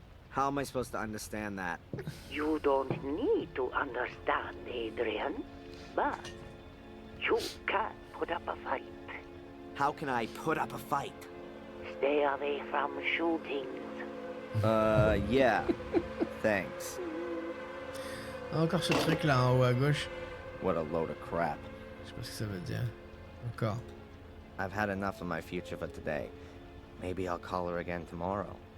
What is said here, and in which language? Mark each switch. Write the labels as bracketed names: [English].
[English] How am I supposed to understand that? You don't need to understand, Adrian, but you can put up a fight. How can I put up a fight? Stay away from shootings. Yeah. Thanks. [French] encore ce truc là en haut à gauche. [English] What a load of crap. [French] Je sais pas ce que ça veut dire. Encore. [English] I've had enough of my future for today. Maybe I'll call her again tomorrow.